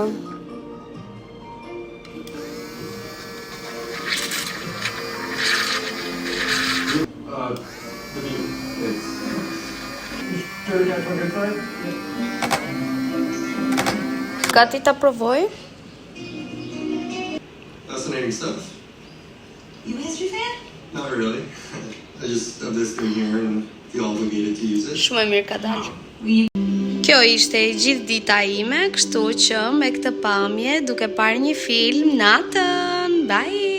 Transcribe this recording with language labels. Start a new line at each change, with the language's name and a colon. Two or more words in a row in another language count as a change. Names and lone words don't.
Albanian: Gati ta provoj.
English: Fascinating stuff. You a history fan? Not really. I just have this thing here and feel obligated to use it.
Albanian: Shumë e mirë ka dalë. Kjo ishte e gjithë dita ime, kështu që me këtë pamje duke parë një film natën. Bye.